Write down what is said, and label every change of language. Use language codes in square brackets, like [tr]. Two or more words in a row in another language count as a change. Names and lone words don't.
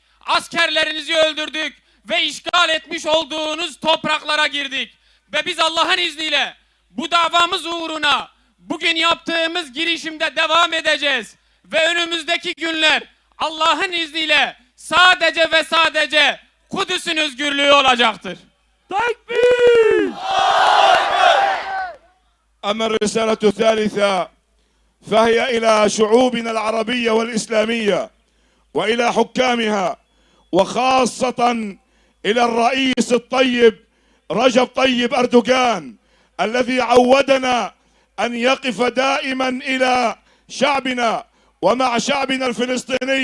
[tr] Askerlerinizi öldürdük ve işgal etmiş olduğunuz topraklara girdik. Ve biz Allah'ın izniyle bu davamız uğruna bugün yaptığımız girişimde devam edeceğiz. Ve önümüzdeki günler Allah'ın izniyle sadece ve sadece Kudüs'ün özgürlüğü olacaktır. Takbir! [ar] أما الرسالة الثالثة فهي إلى شعوبنا العربية والإسلامية وإلى حكامها وخاصة إلى الرئيس الطيب رجب طيب أردوغان الذي عودنا أن يقف دائما إلى شعبنا ومع شعبنا الفلسطيني.